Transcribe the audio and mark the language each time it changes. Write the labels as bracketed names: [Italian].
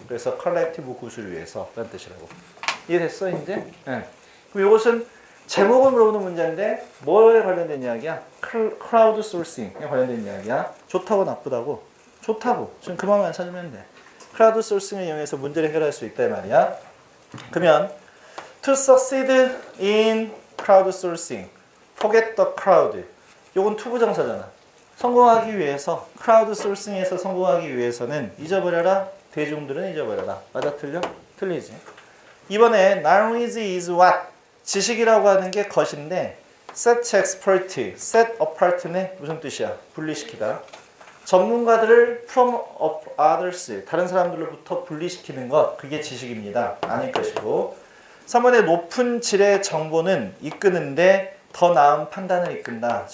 [Korean] 그래서 컬렉티브 굿을 위해서 라는 뜻이라고. 이해됐어 이제? 네. 그럼 이것은 제목을 물어보는 문제인데 뭐에 관련된 이야기야? 크라우드 소싱에 관련된 이야기야. 좋다고 나쁘다고? 좋다고. 지금 그만만 찾으면 돼. 크라우드 소싱을 이용해서 문제를 해결할 수 있다 이 말이야. 그러면 [English] To succeed in crowdsourcing, forget the crowd. [Korean] 요건 투부정사잖아. 성공하기 위해서, crowdsourcing에서 성공하기 위해서는 잊어버려라. 대중들은 잊어버려라. 맞아, 틀려? 틀리지. 이번에 [English] knowledge is what? [Korean] 지식이라고 하는 게 것인데 [English] set expert, set apart [Korean] 는 무슨 뜻이야? 분리시키다. 전문가들을 [English] from others, [Korean] 다른 사람들로부터 분리시키는 것, 그게 지식입니다. 아닐 것이고 3번에 높은 질의 정보는 이끄는데 더 나은 판단을 이끈다.